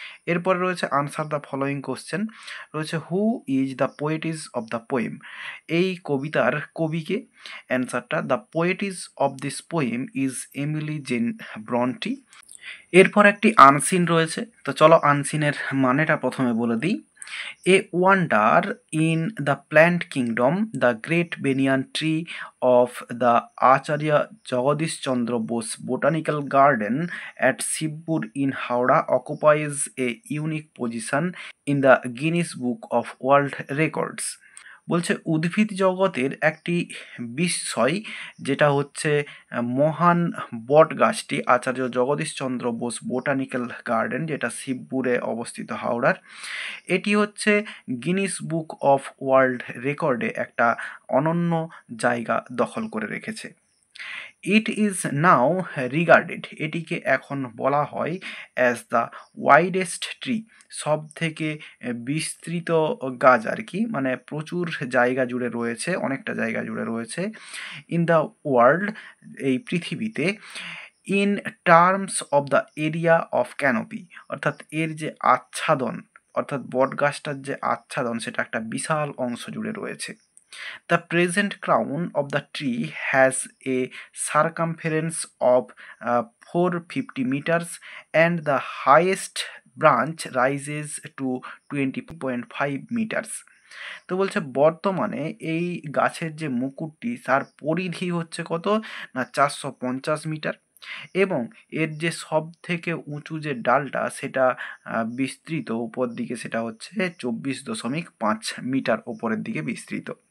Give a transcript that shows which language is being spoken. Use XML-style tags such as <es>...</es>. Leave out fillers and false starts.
<bn>এরপরে রয়েছে</bn> <en>answer the following question, রয়েছে who is the poetess of the poem,</en> <bn>এই কবিতার কবিকে,</bn> <en>অ্যান্সারটা the poetess of this poem is Emily Jane Bronte.</en> <bn>এরপর একটি আনসিন রয়েছে, তো চলো আনসিনের মানেটা প্রথমে বলে দিই।</bn> <en>A wonder in the plant kingdom, the great banyan tree of the Acharya Jagadish Chandra Bose Botanical Garden at Shibpur in Howrah occupies a unique position in the Guinness Book of World Records.</en> <bn>বলছে উদ্ভিদ জগতের একটি বিস্ময়, যেটা হচ্ছে মহান বট গাছটি আচার্য Jagadish Chandra Bose botanical garden, যেটা শিবপুরে অবস্থিত হাওড়ার, এটি হচ্ছে গিনিস বুক অফ ওয়ার্ল্ড রেকর্ডে একটা অনন্য জায়গা দখল করে রেখেছে।</bn> <en>it is now regarded,</en> <bn>এটিকে এখন বলা হয়</bn> <en>as the widest tree,</en> <bn>সব থেকে বিস্তৃত গাছ আর কি, মানে প্রচুর জায়গা জুড়ে রয়েছে, অনেকটা জায়গা জুড়ে রয়েছে,</bn> <en>in the world,</en> <bn>এই পৃথিবীতে,</bn> <en>in terms of the area of canopy,</en> <bn>অর্থাৎ এর যে আচ্ছাদন, অর্থাৎ বট গাছটার যে আচ্ছাদন সেটা একটা বিশাল অংশ জুড়ে রয়েছে।</bn> <en>The present crown of the tree has a circumference of 450 meters and the highest branch rises to 20.5 meters.</en> <bn>তো বলছে বর্তমানে এই গাছের যে মুকুটটি তার পরিধি হচ্ছে কত না 450 মিটার, এবং এর যে সব থেকে উঁচু যে ডালটা সেটা বিস্তৃত উপর দিকে, সেটা হচ্ছে 24.5 মিটার ওপরের দিকে বিস্তৃত।</bn>